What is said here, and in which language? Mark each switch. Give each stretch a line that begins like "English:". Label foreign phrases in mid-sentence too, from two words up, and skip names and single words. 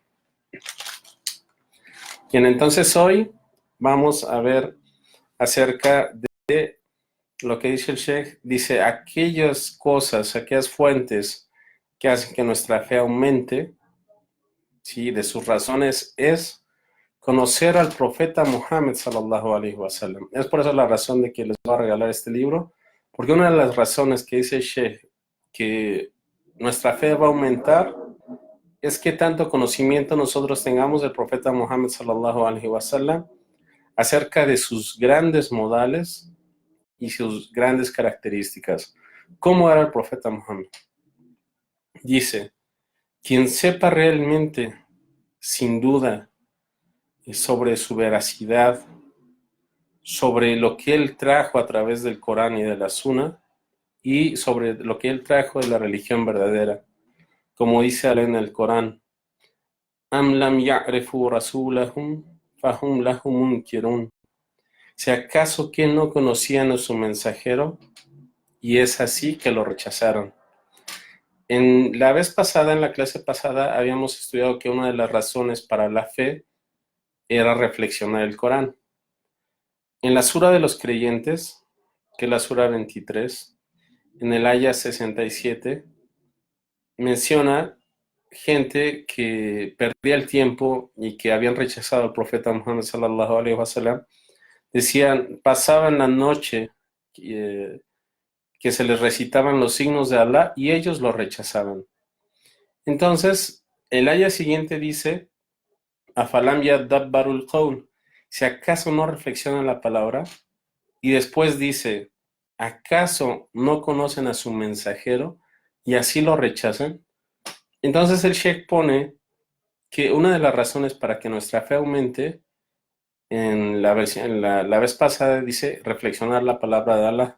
Spanish: Bien, entonces hoy vamos a ver acerca de lo que dice el Sheikh. Dice, aquellas cosas, aquellas fuentes que hacen que nuestra fe aumente, ¿sí? De sus razones es conocer al profeta Muhammad
Arabic: صلى الله عليه وسلم.
Spanish: Es por eso la razón de que les voy a regalar este libro, porque una de las razones que dice el Sheikh que nuestra fe va a aumentar es que tanto conocimiento nosotros tengamos del profeta Muhammad
Arabic: صلى الله عليه وسلم
Spanish: acerca de sus grandes modales y sus grandes características. ¿Cómo era el profeta Muhammad? Dice, quien sepa realmente, sin duda, sobre su veracidad, sobre lo que él trajo a través del Corán y de la Sunna, y sobre lo que él trajo de la religión verdadera. Como dice Allah en el Corán,
Arabic: أم لم يعرفوا رسولهم فهم لهم منكرون.
Spanish: Si acaso que no conocían a su mensajero, y es así que lo rechazaron. En la vez pasada, en la clase pasada, habíamos estudiado que una de las razones para la fe era reflexionar el Corán. En la Sura de los Creyentes, que es la Sura 23, en el Aya 67, menciona gente que perdía el tiempo y que habían rechazado al profeta Muhammad
Arabic: صلى الله عليه وسلم.
Spanish: Decían, pasaban la noche que se les recitaban los signos de Allah y ellos lo rechazaban. Entonces, el aya siguiente dice,
Arabic: أفلم يدبروا القول,
Spanish: si acaso no reflexionan la palabra, y después dice, ¿acaso no conocen a su mensajero y así lo rechazan? Entonces el Sheikh pone que una de las razones para que nuestra fe aumente, la vez pasada dice reflexionar la palabra de Allah.